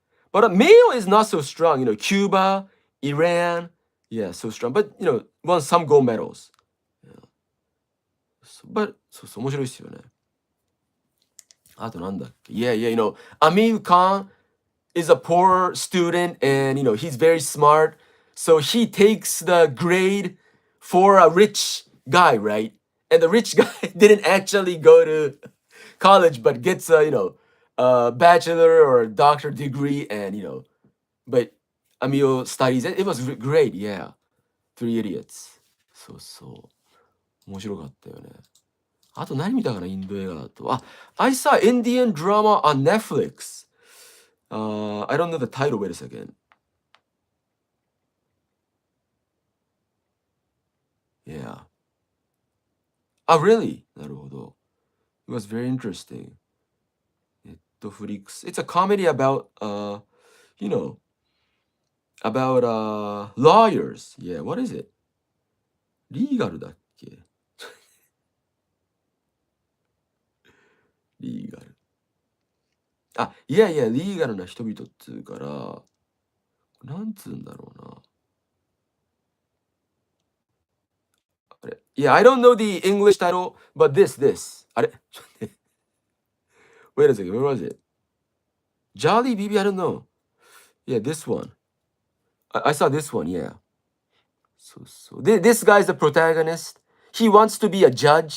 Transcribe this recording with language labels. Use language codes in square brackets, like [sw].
[en] But male is not so strong. Cuba, Iran, yeah, so strong. But, won some gold medals. Yeah. [ja] But, そう、面白いですよね。あとなんだっけ [en] Yeah, yeah, [ja] Amir Khan [en] is a poor student, and he's very smart. So he takes the grade for a rich guy, right? And the rich guy didn't actually go to college, but gets a bachelor or a doctor degree, and but Amio studies it. It was great, yeah. [ja] Three Idiots. そうそう。面白かったよね。あと何見たかな、インド映画だと。 [en] あ、I saw Indian drama on Netflix. I don't know the title. Wait a second. Yeah. Ah, really? [ja] なるほど。 [en] It was very interesting. Netflix. It's a comedy about, you know, about lawyers. Yeah, what is it? [ja] リーガルだっけリーガル。あ、いやいや、リーガルな人々っつうから、なんつうんだろうな。 [en] あれ Yeah, I don't know the English title, but this. [ja] あれちょっとね [en] Wait a second, where was it? Jolly BB, I don't know. Yeah, this one. I saw this one, yeah. So this guy's the protagonist. He wants to be a judge.